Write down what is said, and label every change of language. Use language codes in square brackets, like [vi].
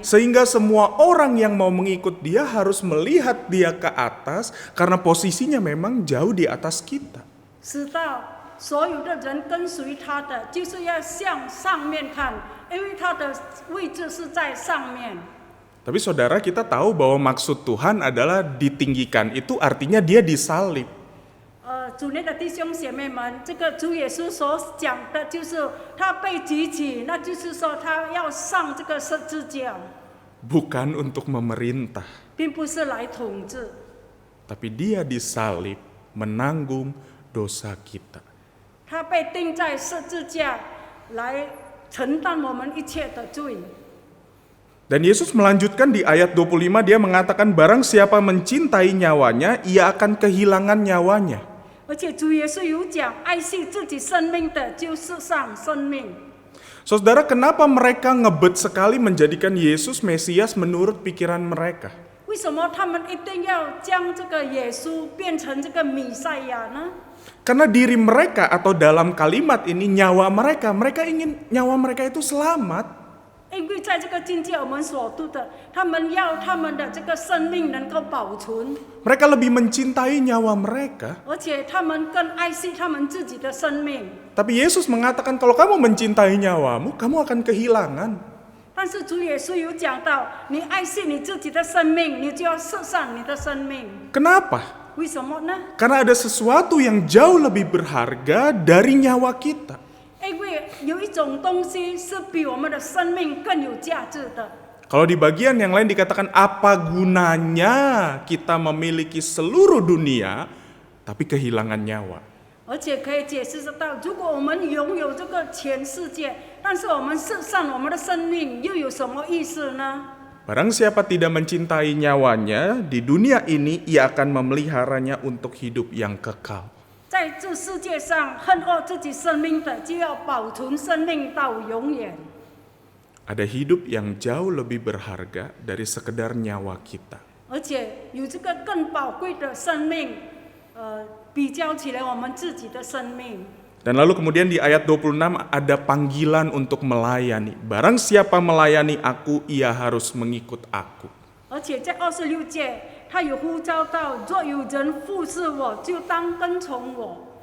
[id] Sehingga semua orang yang mau mengikut dia harus melihat dia ke atas karena posisinya memang jauh di atas kita. [zh] 使到所有的人跟随他的，就是要向上面看，因为他的位置是在上面。 [id] Tapi saudara, kita tahu bahwa maksud Tuhan adalah ditinggikan itu artinya dia disalib. [zh] 主内的弟兄姐妹们，这个主耶稣所讲的就是他被举起，那就是说他要上这个十字架， [id] Bukan untuk memerintah, [zh] 并不是来统治， [id] tapi dia disalib menanggung dosa kita. [zh] 他被钉在十字架来承担我们一切的罪。 [id] Dan Yesus melanjutkan di ayat 25, dia mengatakan barang siapa mencintai nyawanya, ia akan kehilangan nyawanya. [zh] 而且主耶稣有讲，爱惜自己生命的，就世上生命。 [id] Saudara, kenapa mereka ngebet sekali menjadikan Yesus Mesias menurut pikiran mereka? [zh] 为什么他们一定要将这个耶稣变成这个弥赛亚呢？ [id] Karena diri mereka atau dalam kalimat ini nyawa mereka, mereka ingin nyawa mereka itu selamat. [zh] 因为在这个境界我们所读的，他们要他们的这个生命能够保存， [id] Mereka lebih mencintai nyawa mereka. [zh] 而且他们更爱惜他们自己的生命。 [id] Tapi Yesus mengatakan kalau kamu mencintai nyawamu, kamu akan kehilangan. [zh] 但是主耶稣有讲到，你爱惜你自己的生命，你就要舍上你的生命。 [id] Kenapa? [zh] 为什么呢？ [id] Karena ada sesuatu yang jauh lebih berharga dari nyawa kita. [zh] 因为有一种东西是比我们的生命更有价值的。 [id] Kalau di bagian yang lain dikatakan apa gunanya kita memiliki seluruh dunia tapi kehilangan nyawa. [zh] 而且可以解释得到，如果我们拥有这个全世界，但是我们舍上我们的生命，又有什么意思呢？ [id] Barang siapa tidak mencintai nyawanya di dunia ini, ia akan memeliharanya untuk hidup yang kekal. [zh] 在这世界上，恨恶自己生命的，就要保存生命到永远。 [id] Ada hidup yang jauh lebih berharga dari sekedar nyawa kita. [zh] 而且有这个更宝贵的生命，比较起来我们自己的生命。 [id] Dan lalu kemudian di ayat 26 ada panggilan untuk melayani. Barang siapa melayani aku, ia harus mengikut aku. [zh] 而且在26节，他有呼召到：若有人服侍我，就当跟从我。